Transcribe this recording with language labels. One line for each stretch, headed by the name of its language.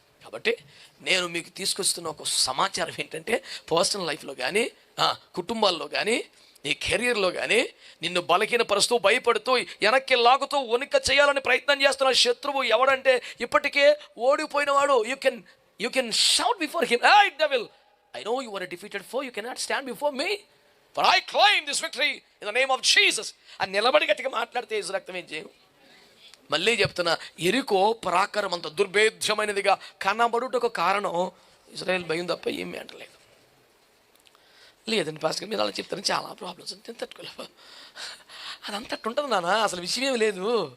Telugu: కాబట్టి నేను మీకు తీసుకొస్తున్న ఒక సమాచారం ఏంటంటే, పర్సనల్ లైఫ్లో కానీ, కుటుంబాల్లో కానీ, నీ కెరీర్లో కానీ నిన్ను బలహీనపరుస్తూ, భయపడుతూ, వెనక్కి లాగుతూ, వణిక చేయాలని ప్రయత్నం చేస్తున్న శత్రువు ఎవడంటే ఇప్పటికే ఓడిపోయినవాడు.
English: You can shout before him, hey devil, I know you are a defeated foe, you cannot stand before me, for I claim this victory in the name of Jesus.
Telugu: అని నిలబడి గట్టిగా మాట్లాడితే యేసు రక్తం ఏం చేయం. మళ్ళీ చెప్తున్నా, ఎరికో పరాక్రమం అంత దుర్భేద్యమైనదిగా కనబడుటకు కారణం ఇశ్రాయేల్ భయం తప్ప ఏమీ అంటలేదు. లేదండి పాస్టర్ మీరు అలా చెప్తారని చాలా ప్రాబ్లమ్స్ నేను తట్టుకోలేవు. అదంతా అట్టు ఉంటుంది నాన్న, అసలు విషయం ఏమి లేదు.